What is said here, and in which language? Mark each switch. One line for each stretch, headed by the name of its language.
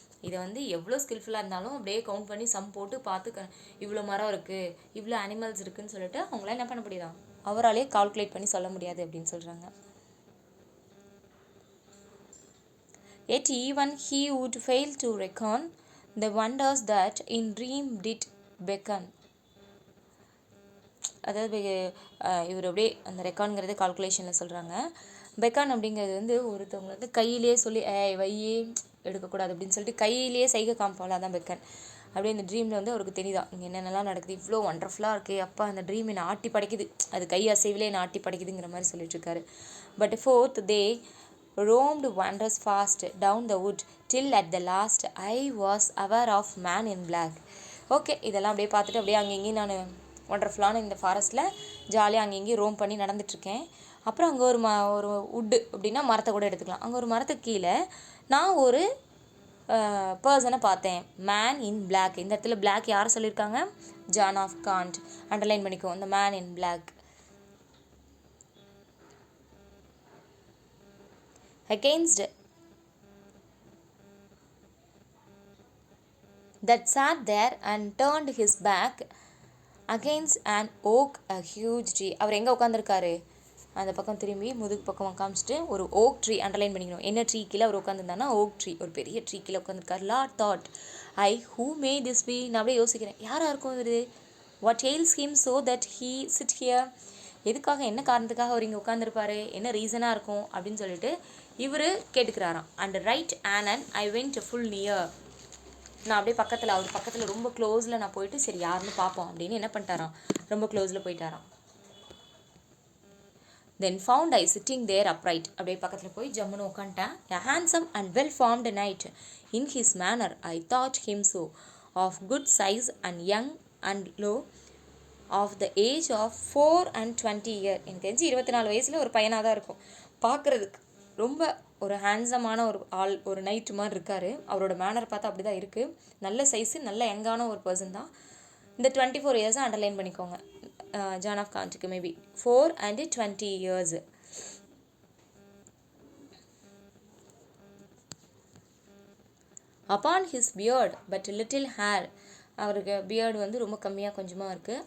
Tamil: இதை வந்து எவ்வளோ ஸ்கில்ஃபுல்லாக இருந்தாலும் அப்படியே கவுண்ட் பண்ணி சம் போட்டு பார்த்து இவ்வளோ மரம் இருக்குது, இவ்வளோ அனிமல்ஸ் இருக்குதுன்னு சொல்லிட்டு அவங்களாம் என்ன பண்ண முடியாது, அவராலே கால்குலேட் பண்ணி சொல்ல முடியாது அப்படின்னு சொல்கிறாங்க.
English: Yet even he would fail to reckon the wonders that in dream did beckon.
Tamil: அதாவது இவர் அப்படியே அந்த ரெக்கார்டுங்கிறது கால்குலேஷனில் சொல்கிறாங்க. பெக்கான் அப்படிங்கிறது வந்து ஒருத்தவங்க வந்து கையிலே சொல்லி வையே எடுக்கக்கூடாது அப்படின்னு சொல்லிட்டு கையிலேயே சைகை காமிப்பாள், அதான் பெக்கன். அப்படியே இந்த ட்ரீமில் வந்து அவருக்கு தெரியுதா இங்கே என்னென்னலாம் நடக்குது, இவ்வளோ ஒண்டர்ஃபுல்லாக இருக்கே, அப்பா அந்த ட்ரீம் என்னை ஆட்டி படைக்குது, அது கை அசைவிலே என்னை ஆட்டி படைக்குதுங்கிற மாதிரி சொல்லிட்டுருக்காரு.
English: But forth they roamed wonders fast down the wood till at the last I was aware of man in black.
Tamil: Okay, இதெல்லாம் அப்படியே பார்த்துட்டு அப்படியே அங்கேயும் நான் ஒண்டர்ஃபுல்லான இந்த ஃபாரஸ்ட்டில் ஜாலியாக அங்கேயும் ரோம் பண்ணி நடந்துட்டுருக்கேன். அப்புறம் அங்கே ஒரு வுட்டு அப்படின்னா மரத்தை கூட எடுத்துக்கலாம். அங்கே ஒரு மரத்துக்கு கீழே நான் ஒரு பர்சனை பார்த்தேன், மேன் இன் பிளாக். இந்த இடத்துல பிளாக் யார் சொல்லியிருக்காங்க, ஜான் ஆஃப் காண்ட். அண்டர்லைன் பண்ணிக்கோ இந்த man in black.
English: against that sat there and turned his back against an oak, a huge tree.
Tamil: அவர் எங்கே உட்காந்துருக்காரு, அந்த பக்கம் திரும்பி முதுகு பக்கம் காமிச்சிட்டு ஒரு ஓக் ட்ரீ அண்டர்லைன் பண்ணிக்கணும். என்ன ட்ரீ கீழே அவர் உட்காந்துருந்தானா ஓக் ட்ரீ, ஒரு பெரிய ட்ரீ கீழே உட்காந்துருக்காரு.
English: Lord thought I who may this be.
Tamil: நான் அப்படியே யோசிக்கிறேன், யாராக இருக்கும் இது,
English: What ails him so that he sit here.
Tamil: எதுக்காக, என்ன காரணத்துக்காக அவர் இங்கே உட்காந்துருப்பாரு, என்ன ரீசனாக இருக்கும் அப்படின்னு சொல்லிட்டு இவர் கேட்டுக்கிறாராம்.
English: And right anon I went full near.
Tamil: நான் அப்படியே பக்கத்தில், அவர் பக்கத்தில் ரொம்ப க்ளோஸில் நான் போயிட்டு சரி யாருன்னு பார்ப்போம் அப்படின்னு என்ன பண்ணிட்டாராம், ரொம்ப க்ளோஸில் போயிட்டாராம்.
English: Then found I sitting there upright.
Tamil: அப்படியே பக்கத்தில் போய் ஜம்முன்னு உட்காந்துட்டேன்.
English: A handsome and well formed knight. In his manner I thought him so, of good size and young and low, of the age of 24 years.
Tamil: எனக்கு தெரிஞ்சு 24 வயசில் ஒரு பையனாக தான் இருக்கும். பார்க்குறதுக்கு ரொம்ப ஒரு ஹேண்ட்ஸமான ஒரு ஆள், ஒரு நைட்டு மாதிரி இருக்கார். அவரோட மேனர் பார்த்தா அப்படி தான் இருக்குது. நல்ல சைஸு, நல்ல யங்கான ஒரு பர்சன் தான். இந்த 24 இயர்ஸை அண்டர்லைன் பண்ணிக்கோங்க. John of காண்ட்டுக்கு maybe 4 and 20 years.
English: Upon his beard but little hair.
Tamil: அவருக்கு பியர்டு வந்து ரொம்ப கம்மியாக கொஞ்சமாக இருக்குது.